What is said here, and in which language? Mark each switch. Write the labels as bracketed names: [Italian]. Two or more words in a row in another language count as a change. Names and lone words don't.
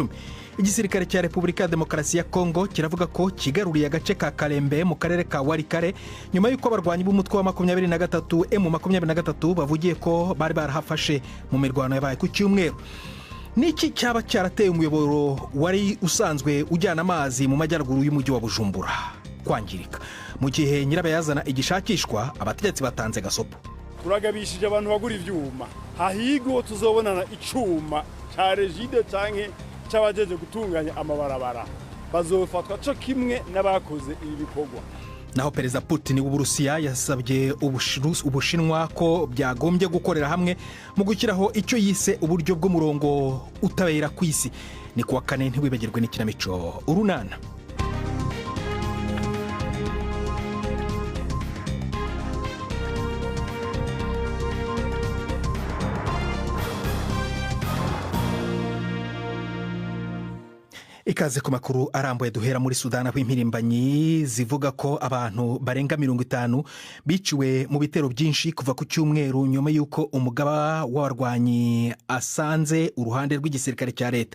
[Kinyarwanda] Igisirikare cya Repubulika ya Demokarasi ya Kongo kiravuga ko kigaruriye agace ka Kalembe mu karere ka Warikare nyuma y'uko abarwanyi b'umutwe wa 23 M23 bavugiye ko bari barahafashe mu mirwano yabaye ku cyumweru. Niki cyaba cyarateye umuyoboro wari usanzwe ujyana amazi mu majyaruguru y'umujyi wa Bujumbura kwangirika? Mu gihe nyirabayazana igishakishwa, abategetsi batanze gasopo. [Rundi] Turagabishije abantu bagura ivyuma, hahigo tuzobonana icuma cya regide canke cy'abajeje gutunganya amabarabara, bazofatwa cyo kimwe n'abakoze ibi bikorwa. [Kinyarwanda] Naho Perezida Putin w'Uburusiya yasabye Ubushinwa ko byagombye gukorera hamwe mu gukiraho icyo yise uburyo bw'umurongo utabera kwisi. Ni kuwa kane, ntiwibagirwe n'ikinamico Urunana. Ikaze ku makuru arambuye duhera muri Sudani, aho impirimbanyi zivuga ko abantu barenga 50 biciwe mu bitero byinshi kuva ku cyumweru nyuma y'uko umugaba w'abarwanyi asanze uruhande rw'igisirikare cya leta.